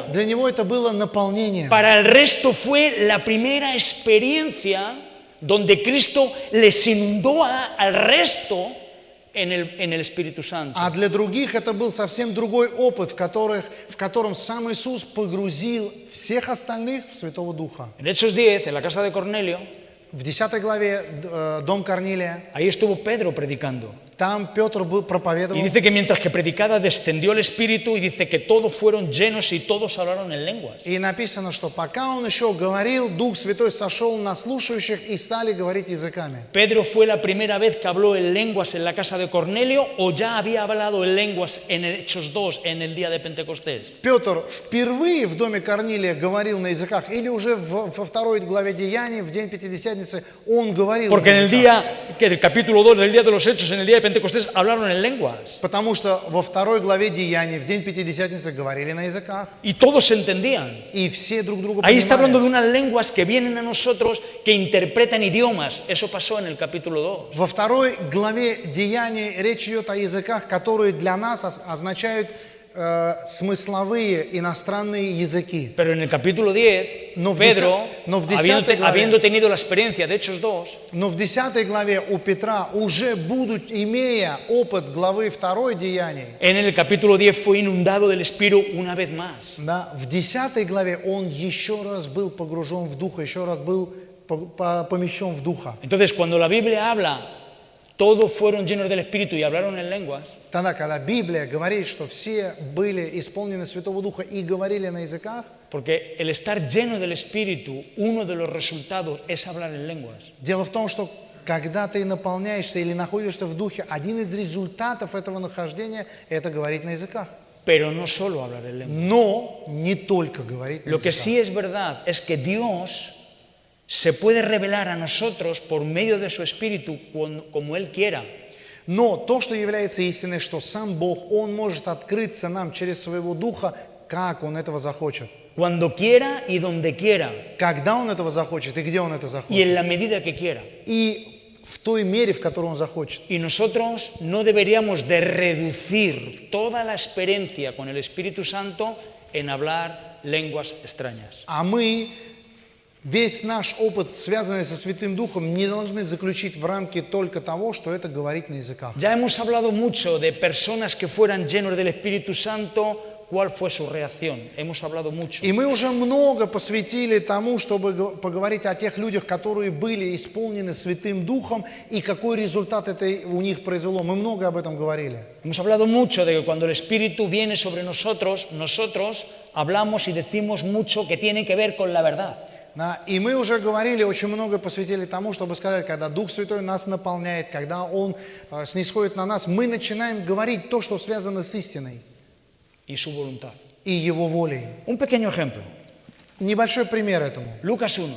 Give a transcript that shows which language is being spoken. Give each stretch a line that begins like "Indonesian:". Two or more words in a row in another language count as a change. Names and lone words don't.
Russian: для него это было наполнение.
Spanish: Para el resto fue la primera experiencia donde Cristo les inundó al resto en el Espíritu Santo.
Russian: А для других это был совсем другой опыт, в котором сам Иисус погрузил всех остальных в Святого Духа.
Spanish: En Hechos 10, en la casa de Cornelio,
Russian: В 10 главе дом Корнилия,
Spanish: ahí estuvo Pedro predicando.
Russian: там Петр
Spanish: Y
Russian: проповедовал,
Spanish: dice que mientras que predicaba descendió el Espíritu y dice que todos fueron llenos y todos hablaron en lenguas.
Russian: и написано, что пока он еще говорил, Дух Святой сошел на слушающих и стали говорить языками.
Spanish: ¿Pedro fue la primera vez que habló en lenguas en la casa de Cornelio o ya había hablado en lenguas en Hechos 2 en el día de Pentecostés?
Russian: Петр впервые в доме Корнилия говорил на языках, или уже во 2 главе Деяний, в день Пятидесятницы, он говорил
Spanish: Porque en
Russian: на
Spanish: el
Russian: языках.
Spanish: día, que del capítulo 2 del día de los Hechos, en el día de Pentecostés, hablaron en lenguas.
Russian: Потому что во 2 главе Деяний, в день Пятидесятницы, говорили на языках,
Spanish: Y todos se entendían.
Russian: и все друг друга
Spanish: Ahí está hablando de
Russian: понимали.
Spanish: unas lenguas que vienen a nosotros que interpretan idiomas. Eso pasó en el capítulo 2.
Russian: Во 2 главе Деяний речь идет о языках, которые для нас означают смысловые иностранные языки.
Spanish: Pero en el capítulo 10, No, Pedro,
Russian: no, 10 главе.
Spanish: habiendo tenido la experiencia de Hechos 2,
Russian: Но в 10 главе у Петра, уже имея опыт главы 2 Деяний,
Spanish: en el capítulo 10 fue inundado del Espíritu una vez más.
Russian: да, в 10 главе он еще раз был погружен в Духа, еще раз был помещен в Духа.
Spanish: Entonces, cuando la Biblia habla, todos fueron llenos del Espíritu y hablaron en lenguas,
Russian: Тогда, когда Библия говорит, что все были исполнены Святого Духа и говорили на языках,
Spanish: porque el estar lleno del Espíritu, uno de los resultados es hablar en lenguas.
Russian: дело в том, что когда ты наполняешься или находишься в Духе, один из результатов этого нахождения – это говорить на языках.
Spanish: Pero no solo hablar en lenguas.
Russian: Но не только говорить на
Spanish: Lo que
Russian: языках.
Spanish: sí es verdad es que Dios se puede revelar a nosotros por medio de su Espíritu como Él quiera.
Russian: Но то, что является истиной, что сам Бог, Он может открыться нам через Своего Духа, как Он этого захочет.
Spanish: Cuando quiera y donde quiera.
Russian: Когда Он этого захочет и где Он это
Spanish: Y
Russian: захочет.
Spanish: en la medida que quiera.
Russian: И в той мере, в которой Он захочет.
Spanish: Y nosotros no deberíamos de reducir toda la experiencia con el Espíritu Santo en hablar lenguas extrañas.
Russian: А мы весь наш опыт, связанный со Святым Духом, не должны заключить в рамки только того, что это говорить на языках.
Spanish: Ya hemos hablado mucho de personas que fueran llenos del Espíritu Santo, cuál fue su reacción. Hemos hablado mucho.
Russian: И мы уже много посвятили тому, чтобы поговорить о тех людях, которые были исполнены Святым Духом, и какой результат это у них произвело. Мы много об этом говорили.
Spanish: Hemos hablado mucho de que cuando el Espíritu viene sobre nosotros, nosotros hablamos y decimos mucho que tiene que ver con la verdad.
Russian: Да, и мы уже говорили, очень много посвятили тому, чтобы сказать, когда Дух Святой нас наполняет, когда Он снисходит на нас, мы начинаем говорить то, что связано с истиной
Spanish: Y su voluntad.
Russian: и Его волей.
Spanish: Un pequeño ejemplo.
Russian: Небольшой пример этому.
Spanish: Lucas 1.